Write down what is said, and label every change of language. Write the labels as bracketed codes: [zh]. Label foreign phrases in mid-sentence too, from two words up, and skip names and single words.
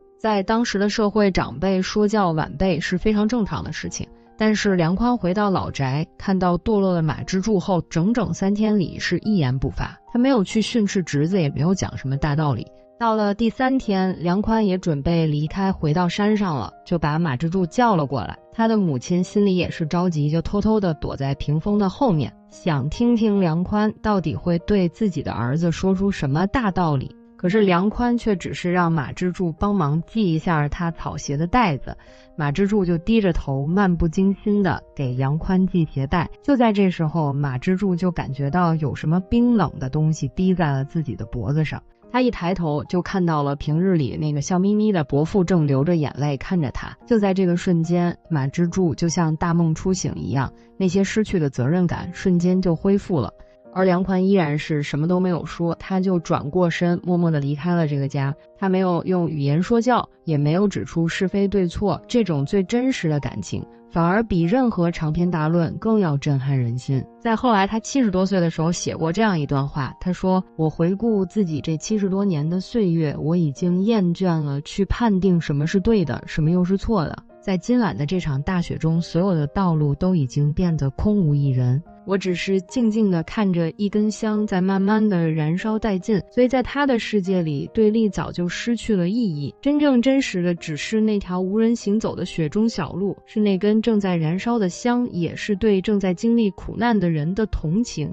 [zh] 在當時的社會，長輩說教晚輩是非常正常的事情，但是梁寬回到老宅，看到墮落的馬之助後，整整3天裡是一言不發，他沒有去訓斥侄子，也沒有講什麼大道理。到了第3天，梁寬也準備離開回到山上了，就把馬之助叫了過來。他的母親心裡也是着急，就偷偷地躲在屏風的後面，想聽聽梁寬到底會對自己的兒子說出什麼大道理。可是梁寬卻只是讓馬之助幫忙繫一下他草鞋的帶子，馬之助就低着頭漫不經心地給梁寬繫鞋帶。就在這時候，馬之助就感覺到有什麼冰冷的東西逼在了自己的脖子上。他一抬頭就看到了平日裡那個笑眯眯的伯父正流着眼淚看着他。就在這個瞬間，馬之助就像大夢初醒一樣，那些失去的責任感瞬間就恢復了。而梁寬依然是什麼都沒有說，他就轉過身默默地離開了這個家。他沒有用語言說教，也沒有指出是非對錯，這種最真實的感情反而比任何長篇大論更要震撼人心。在後來他70多歲的時候寫過這樣一段話，他說，我回顧自己這70多年的歲月，我已經厭倦了去判定什麼是對的，什麼又是錯的。在今晚的這場大雪中，所有的道路都已經變得空無一人，我只是靜靜地看着一根香在慢慢地燃燒殆盡。所以在他的世界裡，對立早就失去了意義，真正真實的只是那條無人行走的雪中小路，是那根正在燃燒的香，也是對正在經歷苦難的人的同情。